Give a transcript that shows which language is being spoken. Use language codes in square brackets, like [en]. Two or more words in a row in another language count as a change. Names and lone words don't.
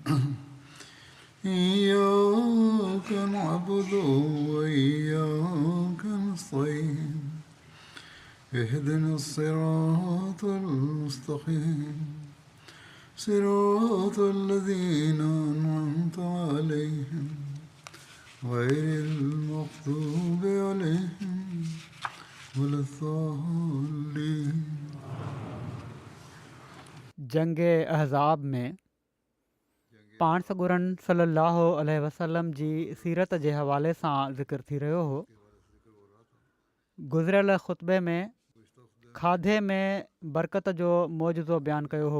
[ar] إياك نعبد وإياك نستعين اهدنا الصراط المستقيم صراط الذين أنعمت عليهم غير المغضوب عليهم ولا الضالين. [sd] जंग अहज़ाब में पाण सॻुरनि [ar] صلى الله عليه وسلم [sd] जी सीरत जे हवाले सां ज़िक्र थी रहियो हो। गुज़िरियल ख़ुतबे में खाधे में बरकत जो मौजूदो बयानु कयो हो।